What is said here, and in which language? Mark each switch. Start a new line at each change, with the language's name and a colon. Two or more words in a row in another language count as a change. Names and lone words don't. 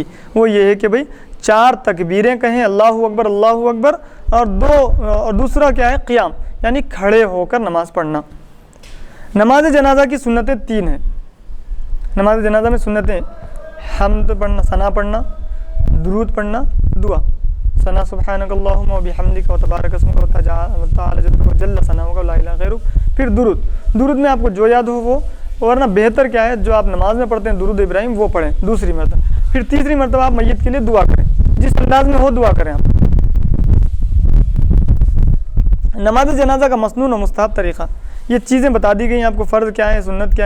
Urdu: وہ یہ ہے کہ بھئی 4 تکبیریں کہیں،
Arabic: اللہ اکبر اللہ اکبر،
Urdu: اور دوسرا کیا ہے قیام، یعنی کھڑے ہو کر نماز پڑھنا۔ نماز جنازہ کی سنتیں 3 ہیں۔ نماز جنازہ میں سنتیں حمد پڑھنا، ثنا پڑھنا، درود پڑھنا، دعا، ثنا
Arabic: سبحانک اللہم و بحمدک و تبارک اسمک و تعالی جدک و جل ثناؤک و لا الہ غیرک۔
Urdu: پھر درود میں آپ کو جو یاد ہو وہ، ورنہ بہتر کیا ہے جو آپ نماز میں پڑھتے ہیں درود ابراہیم وہ پڑھیں 2 مرتبہ۔ پھر 3 مرتبہ آپ میت کے لیے دعا کریں، جس انداز میں ہو دعا کریں آپ۔ نماز جنازہ کا مسنون و مستحب طریقہ، یہ چیزیں بتا دی گئی ہیں آپ کو، فرض کیا ہے، سنت کیا ہے۔